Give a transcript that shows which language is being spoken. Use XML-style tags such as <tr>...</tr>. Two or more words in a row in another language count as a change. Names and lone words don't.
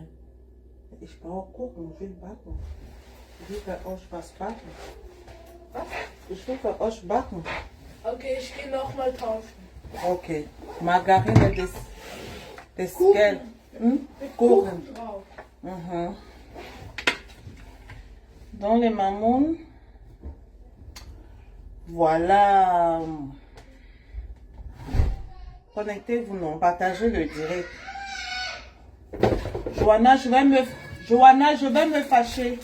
<de>Ich brauche Kuchen, ich will backen. Ich will für euch was backen. Was? Ich will für euch backen. Okay, ich gehe nochmal tauschen. Okay. Margarine des Kuchen. Gelb. Hm? Mit Kuchen. Kuchen drauf. Mhm.</de> <fr>Dans les mamounes, voilà. Connectez-vous, non, partagez le direct. Johanna, je vais me fâcher.</fr>